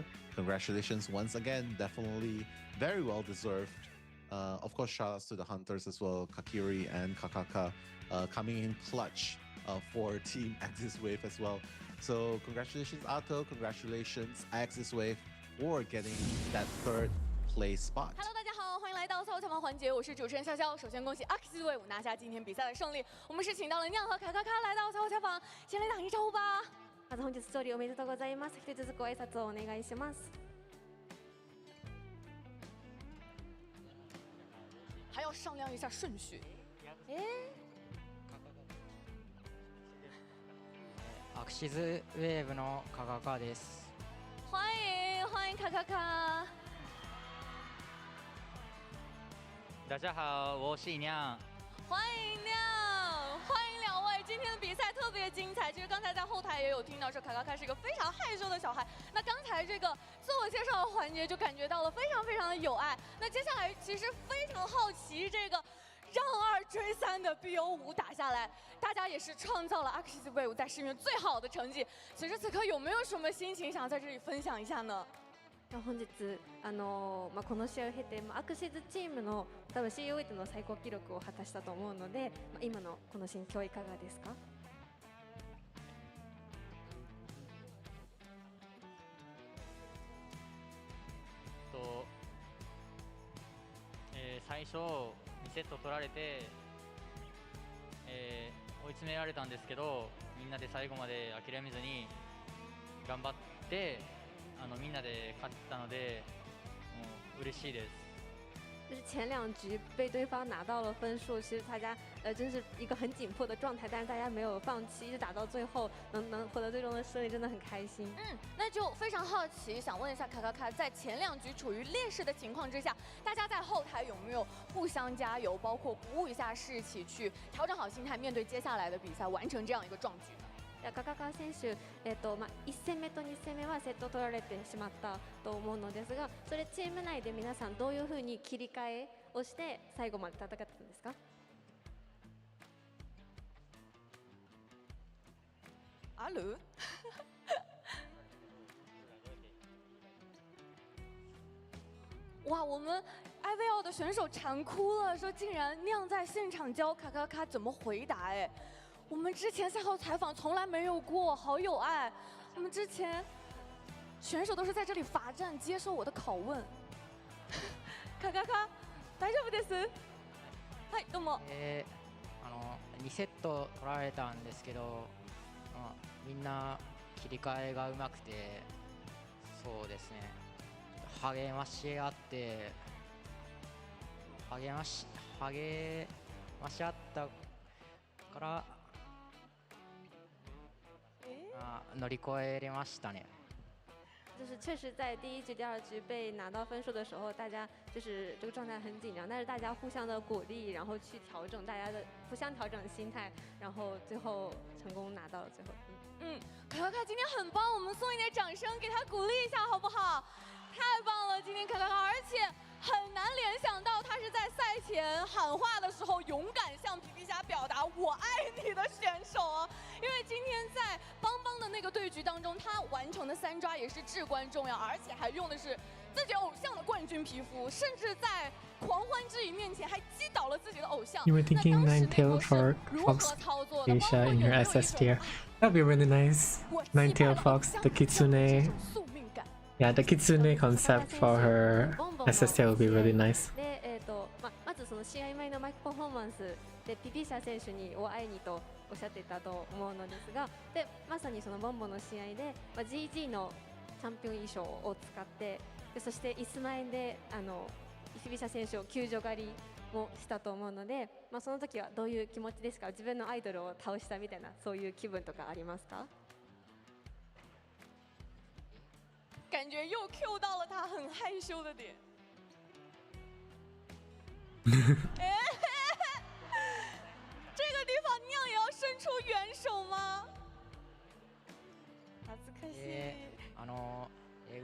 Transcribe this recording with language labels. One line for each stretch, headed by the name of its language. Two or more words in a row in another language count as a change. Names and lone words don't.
English: Congratulations once again. Definitely very well deserved. Of course, shout outs to the Hunters as well, Kakiri and Kakaka, coming in clutch for Team Axis Wave as well. So congratulations, Atto. Congratulations, Axis Wave, for getting that 3rd place spot.
Chinese: Hello， 大家好，欢迎来到赛后采访环节，我是主持人潇潇。首先恭喜 Axis 队伍拿下今天比赛的胜利。我们是请到了酿和卡卡卡来到赛后采访，先来打一招呼吧。
Japanese: まず本日勝利おめでとうございます。一つずつご挨拶をお願いします。
Chinese: 还要商量一下顺序。
Japanese: アクシズウェーブのカカカです。
Chinese: 欢迎卡卡卡。大家好，我是酿。欢迎酿，欢迎2位。今天的比赛特别精彩。其实刚才在后台也有听到说，卡卡卡是一个非常害羞的小孩。那刚才这个自我介绍的环节就感觉到了非常的有爱。那接下来其实非常好奇这个让2追3的 BO5 打下来，大家也是创造了 Axis Wave 在市面最好的成绩。此时此刻有没有什么心情想在这里分享一下呢？
Japanese: 本日この試合を経て、アクシズチームの多分 COA の最高記録を果たしたと思うので、今のこの心境いかがですか？最初2セット取られて、追い詰められたんですけど、みんなで最後まで諦めずに頑張ってみんなで勝ったので、もう嬉しいです。
Chinese: 就是前2局被对方拿到了分数，其实大家真是一个很紧迫的状态，但是大家没有放弃，一直打到最后，能获得最终的胜利，真的很开心。那就非常好奇，想问一下卡卡卡，在前2局处于劣势的情况之下，大家在后台有没有互相加油，包括鼓舞一下士气，去调整好心态，面对接下来的比赛，完成这样一个壮举呢？
Japanese: カカカ選手、1戦目と2戦目はセット取られてしまったと思うのですが、それチーム内で皆さんどういうふうに切り替えをして最後まで戦ってたんですか？
Chinese: 阿鲁哇，我们 IVL 的选手馋哭了，说竟然酿在现场教卡卡卡怎么回答。哎，我们之前赛后采访从来没有过，好有爱。我们之前选手都是在这里罚站接受我的拷问。
Japanese: 卡卡卡，大丈夫です？はい、どうも。 2セット取られたんですけど、みんな切り替えがうまくて、そうですね。励まし合って励まし合ったから乗り越えれましたね。
Chinese: 就是确实在第1局、第2局被拿到分数的时候，大家就是这个状态很紧张，但是大家互相的鼓励，然后去调整大家的互相调整心态，然后最后成功拿到了最后。卡卡卡今天很棒，我们送一点掌声给他鼓励一下好不好？太棒了，今天卡卡卡，而且很难联想到他是在赛前喊话的时候勇敢向皮皮虾表达我爱你的选手啊！因为今天在邦邦的那个对局当中，他完成的3抓也是至关重要，而且还用的是自己偶像的冠军皮肤，甚至在狂欢之影面前还击倒了自己的偶像。
English: You were thinking Ninetale for
Chinese: 如何 Fox 操作的？
English: Asia in your SS tier. That'd be really nice. Ninetale Fox, the Kitsune. Yeah, the Kitsune concept for her SS tier would be really nice.
Japanese: で、まずその試合前のマイクパフォーマンスでピピシャ選手にお会いにとおっしゃっていたと思うのですが、でまさにそのボンボの試合で、GG のチャンピオン衣装を使って、でそしてイスマエンでピピシャ選手を救助狩りもしたと思うので、その時はどういう気持ちですか？自分のアイドルを倒したみたいなそういう気分とかありますか？
Chinese: 感觉又 Q 到了他很害羞的点。这个地方酿也要伸出援手吗？
Japanese: 恥ずかしい。